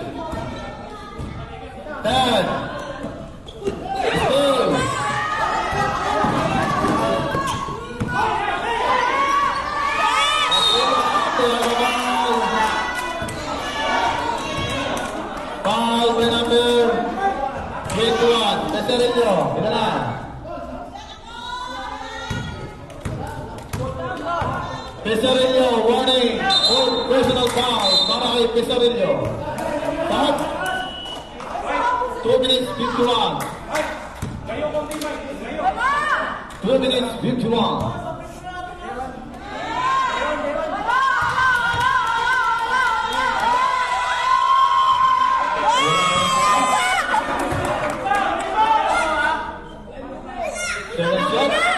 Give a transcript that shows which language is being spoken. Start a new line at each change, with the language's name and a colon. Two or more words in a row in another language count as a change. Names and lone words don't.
English: 10. Still. Foul by number 21.
Filipino: Cesarello. Ito na.
English: Cesarello, warning, personal foul
Filipino: para kay
English: Cesarello. Stop. 2 minutes 51. 2 minutes 51. Second shot.